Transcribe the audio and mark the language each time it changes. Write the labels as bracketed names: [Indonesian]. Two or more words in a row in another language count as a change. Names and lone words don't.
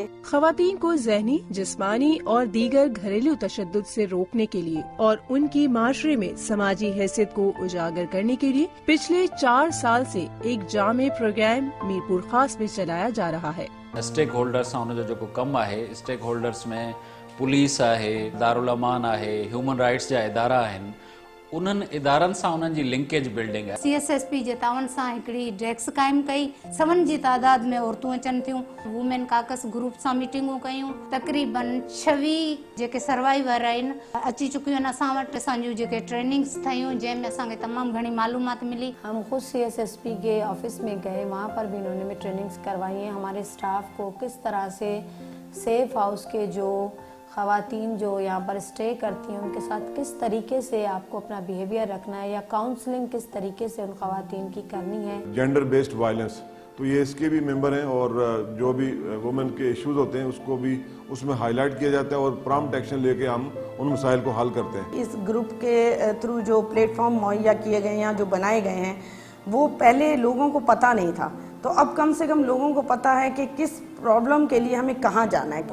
[Urdu] خواتین کو ذہنی، جسمانی اور دیگر گھریلو تشدد سے روکنے کے لیے اور ان کی معاشرے میں سماجی حیثیت کو اجاگر کرنے کے لیے پچھلے 4 سال سے ایک جامع پروگرام میرپور خاص میں چلایا جا رہا ہے. [English] stake holders [Sindhi] उन जो कम है, [English] stake holders [Sindhi] में पुलिस है, दारुल अमान है, [English] human rights [Sindhi] जा इदारा आहिनि, उन्हनि इदारनि सां उन्हनि जी [English] linkage building [Sindhi] है। CSSP जे तावन सां हिकिड़ी डेस्क काइम कई, 7 जी तादाद में औरतूं अचनि थियूं। [English] women caucus group [Sindhi] सां मीटिंगूं कयूं। तक़रीबन 26 जेके सर्वाइवर आहिनि अची चुकियूं आहिनि असां वटि। असांजूं जेके ट्रेनिंग्स थयूं जंहिंमें असांखे तमामु घणी मालूमात मिली। [Urdu] ہم خود CSSP کے آفس میں گئے، وہاں پر بھی انہوں نے ٹریننگز کروائی ہیں. ہمارے اسٹاف کو کس طرح سے [English] safe house [Urdu] کے جو خواتین جو یہاں پر اسٹے کرتی ہیں ان کے ساتھ کس طریقے سے آپ کو اپنا بیہیویئر رکھنا ہے یا کاؤنسلنگ کس طریقے سے ان خواتین کی کرنی ہے. [English] gender based violence [Urdu] تو یہ اس کے بھی ممبر ہیں اور جو بھی وومن کے ایشوز ہوتے ہیں اس کو بھی اس میں ہائی لائٹ کیا جاتا ہے اور [English] prompt action [Urdu] لے کے ہم ان مسائل کو حل کرتے ہیں. اس گروپ کے تھرو جو پلیٹ فارم مہیا کیے گئے ہیں جو بنائے گئے ہیں وہ پہلے لوگوں کو پتہ نہیں تھا, تو اب کم سے کم لوگوں کو پتہ ہے کہ کس پرابلم کے لیے ہمیں کہاں جانا ہے.